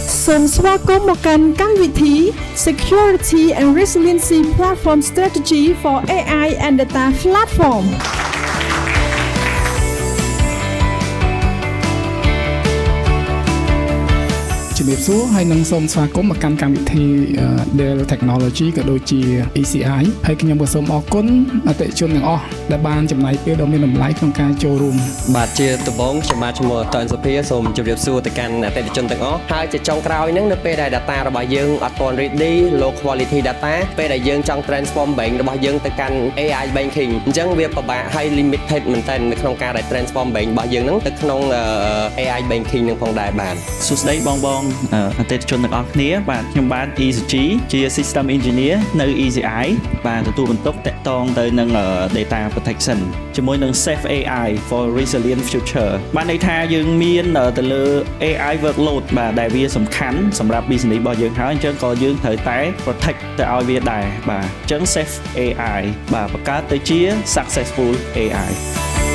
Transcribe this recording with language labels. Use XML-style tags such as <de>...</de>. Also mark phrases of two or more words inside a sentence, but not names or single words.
<km>សូមស្វាគមន៍មកកាន់កម្មវិធី Security and Resiliency Platform Strategy for AI and Data Platform ជំរាបសួរហើយនឹងសូមស្វាគមន៍មកកាន់កម្មវិធី Dell Technology ក៏ដូចជា ECI ហើយខ្ញុំក៏សូមអរគុណអតិថិជនទាំងអស់ដែលបានចំណាយពេលដ៏មានតម្លៃក្នុងការចូលរួម បាទជាដំបូងខ្ញុំបាទឈ្មោះតនសុភាសូមជម្រាបសួរទៅកាន់អតិថិជនទាំងអស់ហើយជាចុងក្រោយហ្នឹងនៅពេលដែល data របស់យើងអត់ទាន់</km> <en>ready low quality data</en> <km>ពេលដែលយើងចង់ transform bank របស់យើងទៅកាន់</km> <en>AI banking</en> <km>អញ្ចឹងវាពិបាកហើយ limited មែនតើនៅក្នុងការដែល transform bank របស់យើងហ្នឹងទៅក្នុង</km> <en>AI banking</en> <km>នឹងផងដែរបាទ សួស្តីបងអតិថិជនទាំងអស់គ្នាបាទខ្ញុំបាទ ECG ជា</km> <en>System Engineer</en> <km>នៅ ECI បាទទទួលបន្ទុកតាក់ទងទៅនឹង</km> <en>Data Protection</en> <km>ជាមួយនឹង</km> <en>Safe AI for Resilient Future</en> <km>បានន័យថាយើងមានទៅលើ</km> <en>AI workload</en> <km>បាទដែលវាសំខាន់សម្រាប់ business របស់យើងហើយអញ្ចឹងក៏យើងត្រូវតែ protect ទៅឲ្យវាដែរបាទអញ្ចឹង</km> <en>Safe AI</en> <km>បាទបង្កើតទៅជា</km> <en>Successful AI</en>